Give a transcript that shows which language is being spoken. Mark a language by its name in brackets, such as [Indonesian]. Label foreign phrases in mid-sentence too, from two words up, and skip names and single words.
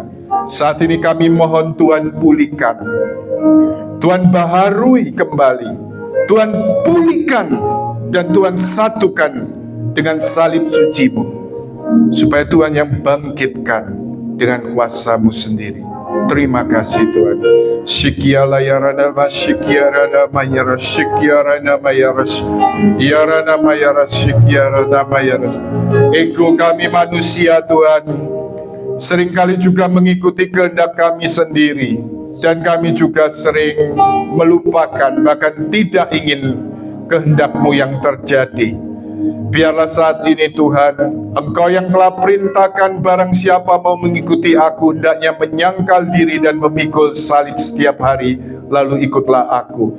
[Indonesian] Saat ini kami mohon Tuhan pulihkan, Tuhan baharui kembali, Tuhan pulihkan, dan Tuhan satukan dengan salib suci-Mu, supaya Tuhan yang bangkitkan dengan kuasa-Mu sendiri. Terima kasih Tuhan. Syikiala yarana masyikiarana mayaras syikiarana mayaras yarana mayaras syikiarana mayaras. Ego kami manusia Tuhan seringkali juga mengikuti kehendak kami sendiri, dan kami juga sering melupakan, bahkan tidak ingin kehendak-Mu yang terjadi. Biarlah saat ini Tuhan, Engkau yang telah perintahkan barang siapa mau mengikuti Aku, hendaknya menyangkal diri dan memikul salib setiap hari, lalu ikutlah Aku.